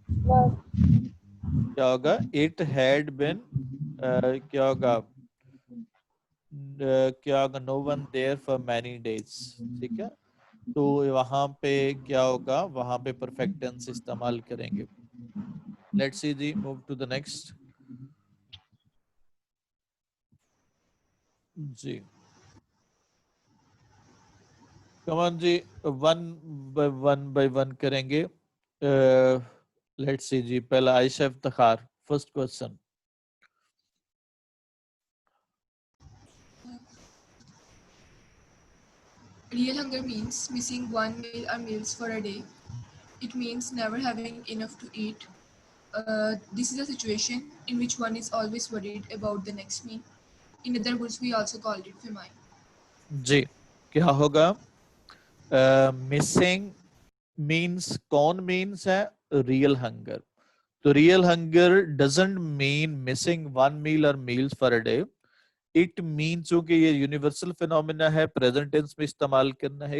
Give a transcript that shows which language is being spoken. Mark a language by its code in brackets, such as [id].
[ur] Was. کیا ہوگا [en] It had been کیا ہوگا کیا ہوگا no one there for many days. [ur] ٹھیک ہے، تو وہاں پہ کیا ہوگا وہاں پہ پرفیکٹ ٹینس استعمال کریں گے. [en] Let's see جی move to the next. [ur] جی کمان جی ون بائی ون کریں گے. [en] Let's see جی پہلا Ayesha Iftikhar first question. Real hunger means missing one meal or meals for a day. It means never having enough to eat. This is a situation in which one is always worried about the next meal. In other words, we also call it famine. [ur] جی کیا ہوگا [en] missing means [ur] کون means ہے real hunger. [en] تو real hunger doesn't mean missing one meal اور meals for a day. It means [ur] چونکہ یہ universal phenomena ہے present tense میں استعمال کرنا ہے.